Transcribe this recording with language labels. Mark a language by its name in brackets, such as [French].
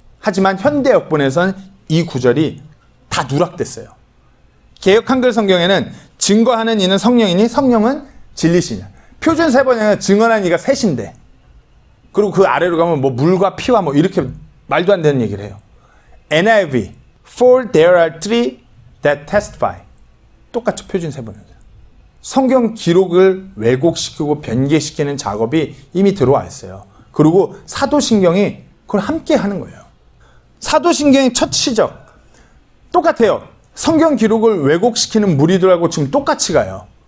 [Korean] 하지만 현대 역본에서는 이 구절이 다 누락됐어요. 개역 한글 성경에는 증거하는 이는 성령이니 성령은 진리시냐. 표준 세번역은 증언한 이가 셋인데, 그리고 그 아래로 가면 뭐 물과 피와 뭐 이렇게 말도 안 되는 얘기를 해요. [English] NIV, for there are three that testify. [Korean] 똑같죠, 표준 세번역. 성경 기록을 왜곡시키고 변개시키는 작업이 이미 들어와 있어요. 그리고 사도신경이 그걸 함께 하는 거예요. 사도신경의 첫 시적 똑같아요. 성경 기록을 왜곡시키는 무리들하고 지금 똑같이 가요.